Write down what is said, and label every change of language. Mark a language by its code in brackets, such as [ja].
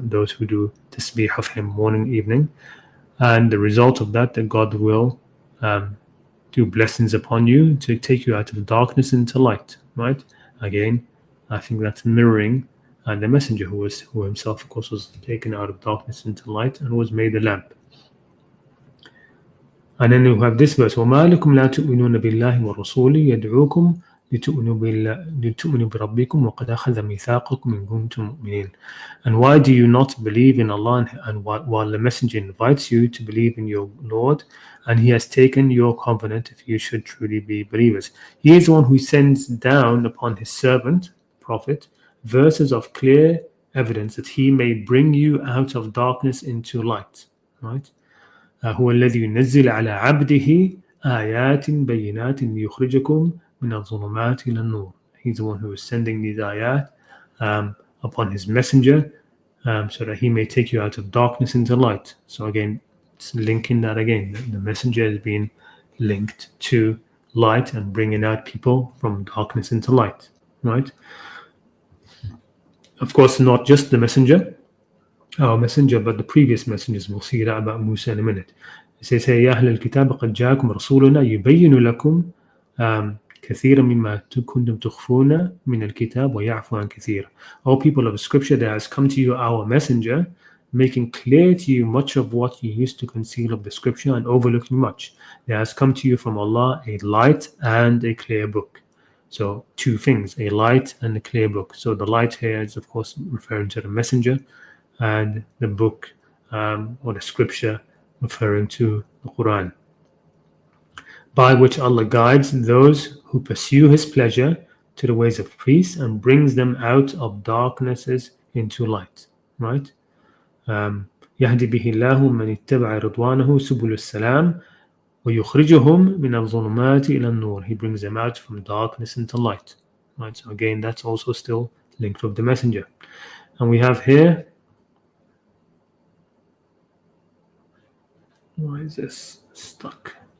[en] Those who do tasbih of him morning and evening, and the result of that God will do blessings upon you to take you out of darkness into light, right? Again, I think that's mirroring the messenger who himself, of course, was taken out of darkness into light and was made a lamp. And then we have this verse, [ar] وَمَا لَكُمْ لَا تُؤْمِنُونَ بِاللَّهِ وَرَسُولِهِ يَدْعُوكُمْ لِتُؤْمِنُوا بِرَبِّكُمْ وَقَدْ أَخَذَ مِيثَاقَكُمْ إِن كُنتُم مُؤْمِنِينَ. [en] And why do you not believe in Allah and while the messenger invites you to believe in your Lord, and he has taken your covenant if you should truly be believers? He is the one who sends down upon his servant, prophet, verses of clear evidence that he may bring you out of darkness into light. Right? [ar] هو الذي ينزل على عبده آيات بينات ليخرجكم من الظلمات إلى النور. [en] He's the one who is sending these ayat upon his messenger so that he may take you out of darkness into light. So again, it's linking that again. The messenger is being linked to light and bringing out people from darkness into light. Right? Of course, not just the messenger, our messenger, but the previous messengers. We'll see that about Musa in a minute. It says here, [ar] يا أهل الكتاب قد جاءكم رسولنا يبين لكم كثيرا مما كنتم تخفون من الكتاب ويعفو عن كثير. [en] O people of scripture, there has come to you our messenger, making clear to you much of what you used to conceal of the scripture and overlooking much. There has come to you from Allah a light and a clear book. So two things, a light and a clear book. So the light here is of course referring to the messenger, and the book or the scripture referring to the Qur'an, by which Allah guides those who pursue His pleasure to the ways of peace and brings them out of darknesses into light. Right? [ar] يهدي به الله من اتبع رضوانه سبل السلام ويخرجهم من الظلمات إلى النور. [en] He brings them out from darkness into light. Right? So again, that's also still linked with the messenger. And we have here, why is this stuck?